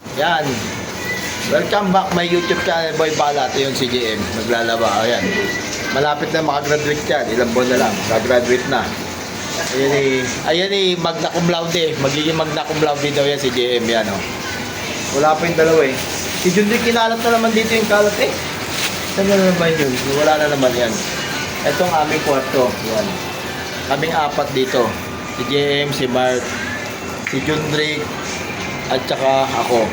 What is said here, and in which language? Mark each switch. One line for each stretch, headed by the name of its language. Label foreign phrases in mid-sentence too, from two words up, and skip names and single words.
Filipino: Yan.
English: Welcome back my YouTube channel, Boy Balat.
Filipino: Yun si JM, naglalaba. Ayan. Malapit na makagraduate yan. Ilang buwan na lang, graduate na. Ayan
Latin: magna cum laude.
Filipino: Magiging
Latin: magna cum laude
Filipino: daw yan si JM. Yan, oh. Wala pa yung dalawa eh. Si Jundy, kinalat na naman dito yung kalat eh. Saan na naman yun? Wala na naman yan. Itong aming kwarto. Yan. Kaming apat dito. Si JM, si Mark, si Jundrick, at saka ako.